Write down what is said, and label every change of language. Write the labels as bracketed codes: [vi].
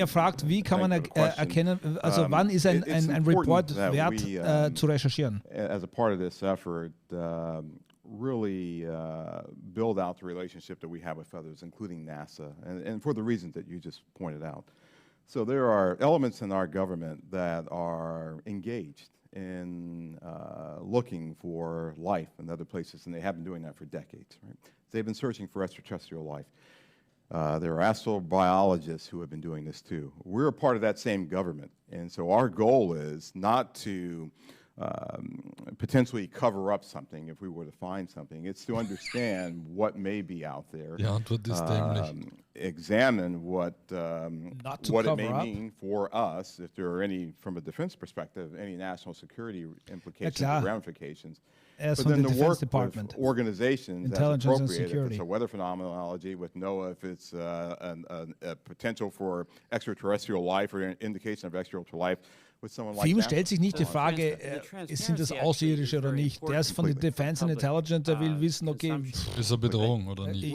[de] Fragt, wie kann man erkennen, also wann ist ein Report wert zu recherchieren? [en] As a part of this effort, really build out the relationship that we have with others, including NASA, and for the reasons that you just pointed out. So there are elements in our government that are engaged in looking for life in other places, and they have been doing that for decades. Right? They've been searching for extraterrestrial life. There are astrobiologists who have been doing this too. We're a part of that same government, and so our goal is not to potentially cover up something if we were to find something. It's to understand what may be out there. [de] Die Antwort ist dämlich. [en] Examine what it may mean for us, if there are any, from a defense perspective, any national security implications or ramifications. But then the work with organizations as appropriate, if it's a weather phenomenology with NOAA, if it's a potential for extraterrestrial life or an indication of extraterrestrial life, with someone like [de] Für ihn stellt sich nicht die Frage, sind das Außerirdische oder nicht. Der ist von der Defense and Intelligence, der will wissen, okay, ist er Bedrohung oder nicht.